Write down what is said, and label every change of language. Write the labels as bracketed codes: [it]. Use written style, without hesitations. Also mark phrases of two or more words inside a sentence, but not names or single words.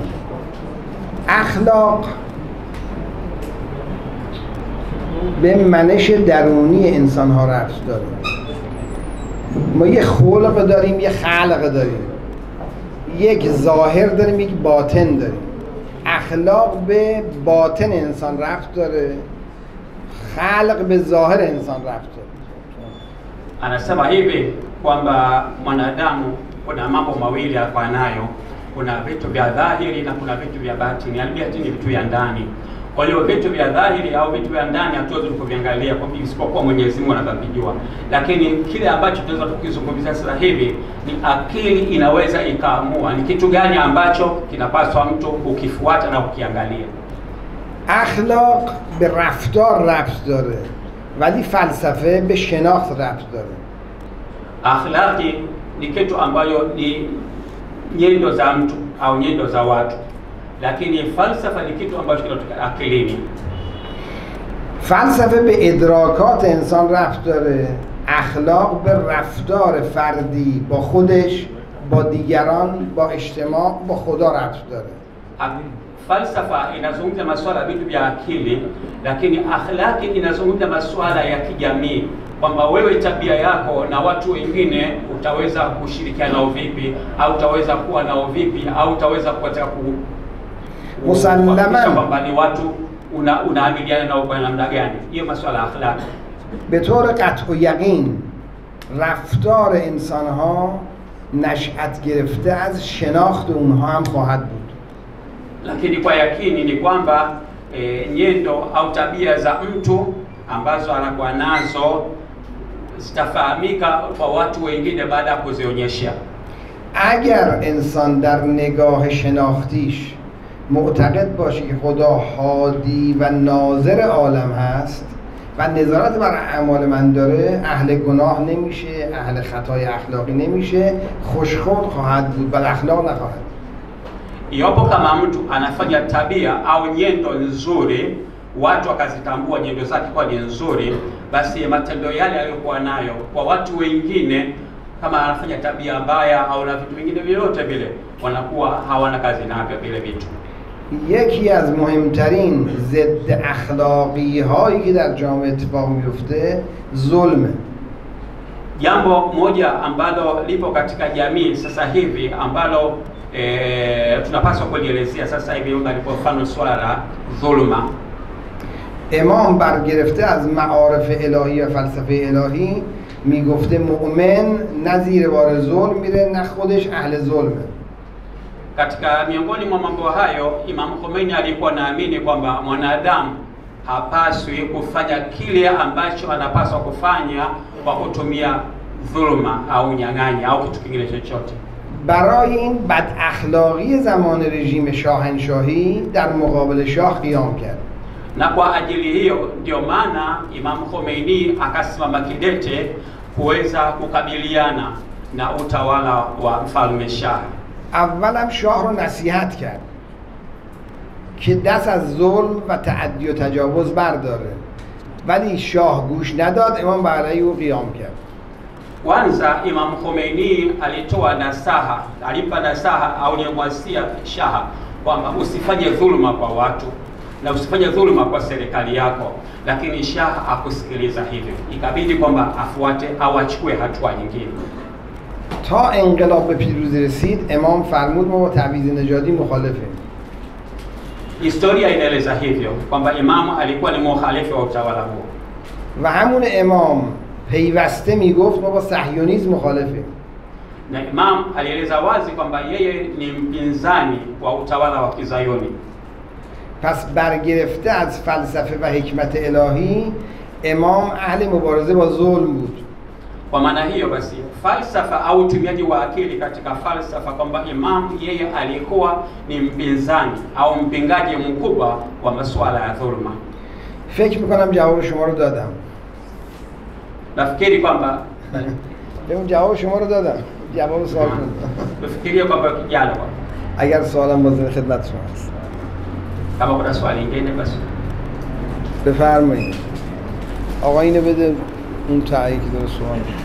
[fa] اخلاق به منش درونی انسان ها ربط داره. ما یه خلق داریم، یه خلق داریم، یک ظاهر داریم، یک باطن داریم. اخلاق به باطن انسان ربط داره، خلق به ظاهر انسان ربط داره. [sw] Anasema hivi kwamba mwanadamu kuna mambo mawili hapa nayo, kuna vitu vya dhahiri na kuna vitu vya batini. Albiati ni vitu vya ndani. Kwa hiyo vitu vya dhahiri au vitu vya ndani hatuwezi kuviangalia kwa isipokuwa Mwenyezi Mungu anavijua. Lakini kile ambacho tunaweza tukizungumzia sasa hivi ni akili inaweza ikaamua ni kitu gani ambacho kinapaswa mtu ukifuata na ukiangalia. [fa] اخلاق به رفتار ربط داره ولی فلسفه به شناخت ربط داره. [sw] Akhlaqi ni kitu ambayo ni nyendo za mtu au nyendo za watu, lakini falsafa ni kitu ambacho kinatoka akilini. [fa] فلسفه به ادراکات انسان ربط داره، اخلاق به رفتار فردی با خودش، با دیگران، با اجتماع، با خدا ربط داره. [sw] Falsafa inazungumza masuala vitu vya akili, lakini akhlaqi inazungumza masuala ya kijamii, kwamba wewe tabia yako na watu wengine utaweza kushirikiana nao vipi, au utaweza kuwa nao vipi, au utaweza kuweza musallaman kwamba ni watu unaamiliana nao kwa namna gani. Hiyo masuala ya akhlaq. [fa] به طور قطع و یقین رفتار انسان‌ها نشأت گرفته از شناخت اونها هم خواهد بود. [sw] Lakini kwa yakini ni kwamba nyendo au tabia za mtu ambazo anakuwa nazo zitafahamika kwa watu wengine baada ya kuzionyesha. [fa] اگر انسان در نگاه شناختیش معتقد باشه که خدا هادی و ناظر عالم هست و نظارت بر اعمال من داره، اهل گناه نمیشه، اهل خطای اخلاقی نمیشه، خوشخلق خواهد بود، بل اخلاق نخواهد. [sw] Iwapo kama mtu anafanya tabia au nyendo nzuri, watu wakazitambua nyendo zake kwa ni nzuri, basi matendo yale aliyokuwa nayo kwa watu wengine, kama anafanya tabia mbaya au na vitu vingine vyote vile, wanakuwa hawana kazi navyo vile vitu. [fa] یکی از مهمترین ضد اخلاقی هایی که در جامعه اتفاق میفته ظلمه. [sw] Jambo moja ambalo lipo katika jamii sasa hivi ambalo tunapaswa kulielezea sasa hivi ndipo mfano swala la dhulma. [fa] امام برگرفته از معارف الهی و فلسفه الهی میگفته مؤمن نه زیر بار ظلم میره نه خودش اهل ظلمه. [sw] Katika miongoni mwa mambo hayo Imam Khomein alikuwa naamini kwamba mwanadamu hapaswi kufanya kile ambacho anapaswa kufanya kwa kutumia dhulma au nyang'anyi au kitu kingine chochote. [fa] برای این بد اخلاقی زمان رژیم شاهنشاهی در مقابل شاه قیام کرد. [sw] Na kwa ajili hiyo ndio maana Imam Khomeini akasimama kidete kuweza kukabiliana na utawala wa mfalme Shah. [fa] اولم شاه رو نصیحت کرد که دست از ظلم و تعدی و تجاوز برداره، ولی شاه گوش نداد. امام برای او قیام کرد. [sw] Kwanza Imam Khomeini alitoa nasaha, alimpa nasaha au alimwasia Shah kwamba usifanye dhuluma kwa watu na usifanye dhuluma kwa serikali yako, lakini Shah akusikiliza hivyo, ikabidi kwamba afuate au achukue hatua nyingine. [fa] تا انقلاب به پیروزی رسید امام فرمود ما با تعویض نژادی مخالفیم. [sw] Historia inaeleza hivyo kwamba Imam alikuwa ni mukhalifu wa utawala huo. [fa] و همون امام پیوسته میگفت ما با صهیونیسم مخالفیم. [sw] Na Imam alieleza wazi kwamba yeye ni mpinzani wa utawala wa Kizayuni. [fa] پس برگرفته از فلسفه و حکمت الهی امام اهل مبارزه با ظلم بود. [sw] Kwa maana hiyo basi falsafa au utumiaji wa akili katika falsafa kwamba Imam yeye alikuwa ni mpinzani au mpingaji mkubwa wa masuala ya dhulma. [fa] فکر میکنم جواب شما رو دادم. [sw] Nafikiri kwamba [fa] اون جواب شما رو دادم. جواب سوال کنم. [sw] nafikiria kwamba kijana [fa] اگر سوالم باز خدمت شما است. [sw] kama kuna swali lingine basi [fa] بفرمایید. آقا اینو بده اون تایی که داره سوال.